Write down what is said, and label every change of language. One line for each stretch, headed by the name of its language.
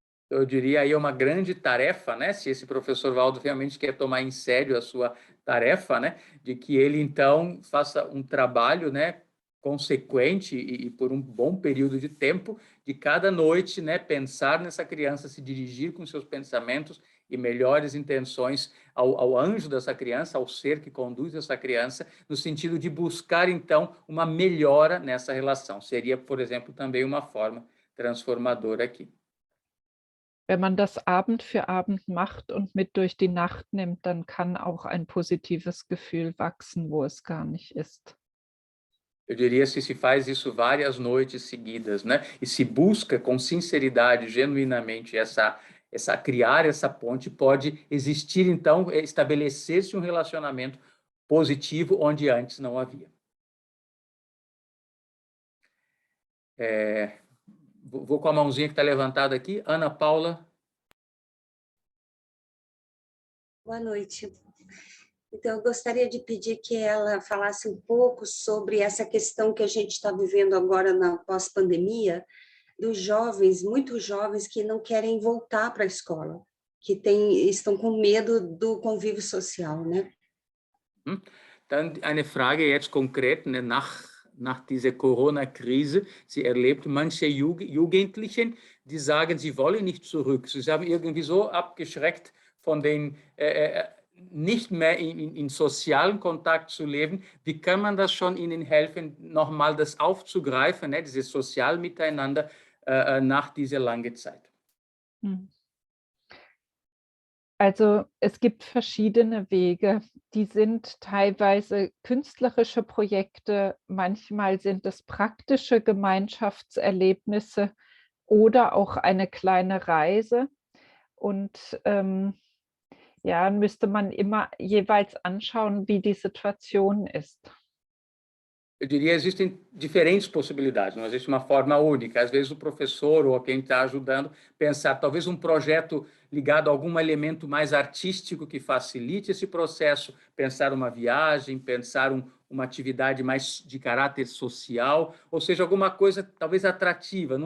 Portuguese: Eu diria aí uma grande tarefa, né? Se esse professor Waldo realmente quer tomar em sério a sua tarefa, né? De que ele então faça um trabalho, né? Consequente e por um bom período de tempo, de cada noite, né? Pensar nessa criança, se dirigir com seus pensamentos e melhores intenções ao anjo dessa criança, ao ser que conduz essa criança, no sentido de buscar então uma melhora nessa relação. Seria, por exemplo, também uma forma transformadora aqui.
German: Wenn man das Abend für Abend macht und mit durch die Nacht nimmt, dann kann auch ein positives Gefühl wachsen, wo es gar nicht ist.
Portuguese: Eu diria, se faz isso várias noites seguidas, né? E se busca com sinceridade, genuinamente, criar essa ponte, pode existir, então, estabelecer-se um relacionamento positivo onde antes não havia. Vou com a mãozinha que está levantada aqui. Ana Paula. Boa noite. Então, eu gostaria de pedir que ela falasse um pouco sobre essa questão que a gente está vivendo agora na pós-pandemia, dos jovens, muitos jovens que não querem voltar para a escola, que estão com medo do convívio social, né?
German: Dann eine Frage jetzt konkret, ne, nach dieser Corona-Krise. Sie erlebt manche Jugendlichen, die sagen, sie wollen nicht zurück. Sie haben irgendwie so abgeschreckt von den nicht mehr in sozialen Kontakt zu leben. Wie kann man das schon ihnen helfen, nochmal das aufzugreifen, ne, dieses sozial Miteinander nach dieser langen Zeit? Also es gibt verschiedene Wege. Die sind teilweise künstlerische Projekte, manchmal sind es praktische Gemeinschaftserlebnisse oder auch eine kleine Reise. Und ja, müsste man immer jeweils anschauen, wie die Situation ist.
Portuguese: Eu diria, existem diferentes possibilidades, não existe uma forma única. Às vezes o professor ou quem está ajudando pensar talvez um projeto ligado a algum elemento mais artístico que facilite esse processo, pensar uma viagem, pensar uma atividade mais de caráter social, ou seja, alguma coisa talvez atrativa.